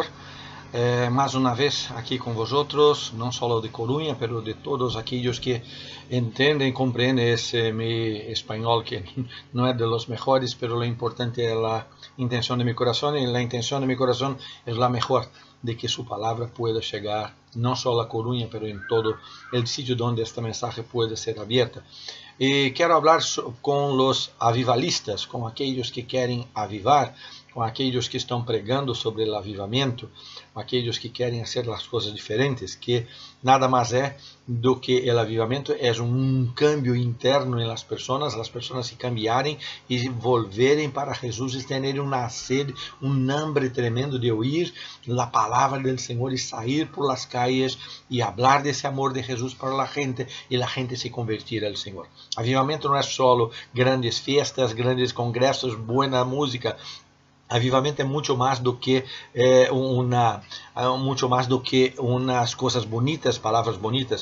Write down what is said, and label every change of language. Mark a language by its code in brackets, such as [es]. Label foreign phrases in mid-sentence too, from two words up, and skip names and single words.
[es] Más una vez aquí con vosotros, no solo de Coruña, pero de todos aquellos que entienden y comprenden ese mi español, que no es de los mejores, pero lo importante es la intención de mi corazón, y la intención de mi corazón es la mejor, de que su palabra pueda llegar no solo a Coruña, pero en todo el sitio donde este mensaje puede ser abierta. [pt] E quero falar com os avivalistas, com aqueles que querem avivar, com aqueles que estão pregando sobre o avivamento, com aqueles que querem fazer as coisas diferentes, que nada mais é do que o avivamento é cambio interno em las pessoas se cambiarem e volverem para Jesus e terem uma sede, hambre tremendo de ouvir a palavra do Senhor e sair [es] por las calles [pt] e falar desse amor de Jesus para a gente e a gente se convertir ao Senhor. Avivamento não é só grandes festas, grandes congressos, boa música. Avivamento é muito mais do que umas coisas bonitas, palavras bonitas.